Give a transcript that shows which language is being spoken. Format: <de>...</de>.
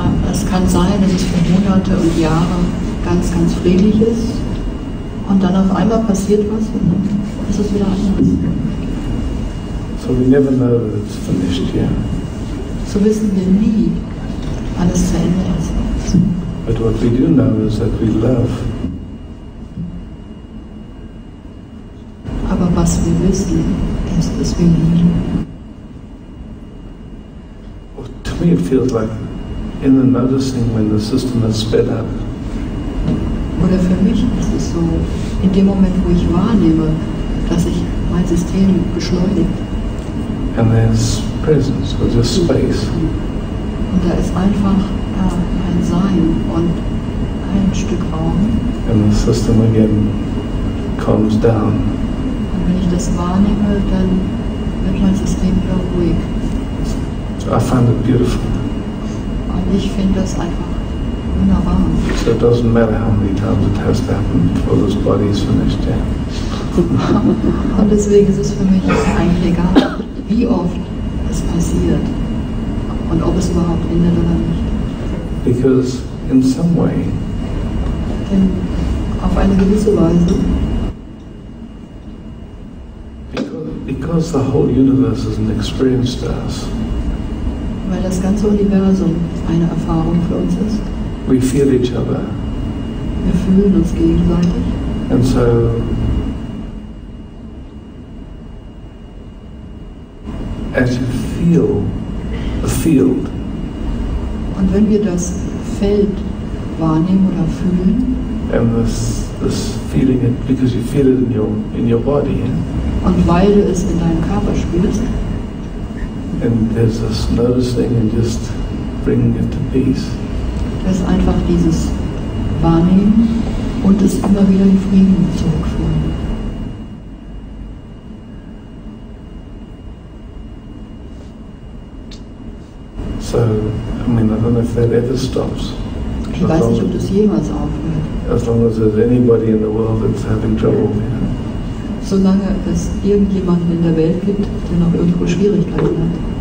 <de>Es kann sein, dass es für Monate und Jahre ganz, ganz friedlich ist und dann auf einmal passiert was und dann ist es wieder anders.</de> <en>So we never know that it's finished yet.</en> <de>So wissen wir nie, wann es zu Ende ist.</de> <en>But what we do know is that we love.</en> <de>Aber was wir wissen, ist, dass wir lieben.</de> <en>Well, to me it feels like in the noticing when the system is sped up.</en> <de>Oder für mich ist es so, in dem Moment, wo ich wahrnehme, dass sich mein System beschleunigt.</de> <en>And there's presence, or just space.</en> <de>Und da ist einfach ein Sein und ein Stück Raum.</de> <en>And the system again calms down.</en> <de>Und wenn ich das wahrnehme, dann wird mein System wieder ruhig.</de> <en>So I find it beautiful.</en> <de>Und ich finde das einfach wunderbar.</de> <en>So it doesn't matter how many times it has to happen before this body is finished. Yeah.</en> <de>Und deswegen ist es für mich eigentlich egal, wie oft es passiert und ob es überhaupt endet oder nicht.</de> <en>Because in some way,</en> <de>Denn auf eine gewisse Weise,</de> <en>because the whole universe is an experience to us,</en> <de>weil das ganze Universum eine Erfahrung für uns ist.</de> <en>we feel each other.</en> <de>Wir fühlen uns gegenseitig.</de> <en>And so as you feel the field,</en> <de>Und wenn wir das Feld wahrnehmen oder fühlen,</de> <en>and this feeling it because you feel it in your body,</en> <de>und weil du es in deinem Körper spürst,</de> <en>and there's this noticing and just bringing it to peace.</en> <de>das ist einfach dieses Wahrnehmen und es immer wieder in Frieden zurückführen.</de> <en>So, I mean, I don't know if that ever stops.</en> <de>Ich weiß nicht, ob das jemals aufhört.</de> <en>As long as there's anybody in the world that's having trouble, yeah.</en> <de>Solange es irgendjemanden in der Welt gibt, der noch irgendwo Schwierigkeiten hat.</de>